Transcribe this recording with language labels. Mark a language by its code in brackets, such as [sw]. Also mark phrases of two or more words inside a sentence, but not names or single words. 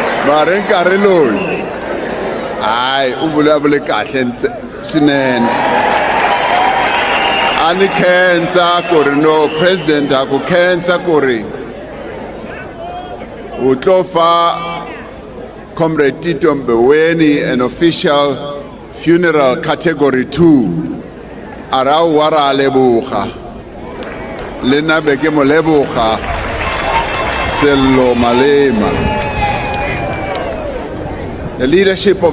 [ts] mara nkarhi loyi hayi u vulavule kahle swinene a ni khensa ku ri no president a ku khensa ku ri u tlo fa Comrade Tito Mboweni [en] an official funeral category 2 [nso] ara wa ra leboga le nna be ke mo leboga [ts] Sello Malema. [en] The leadership of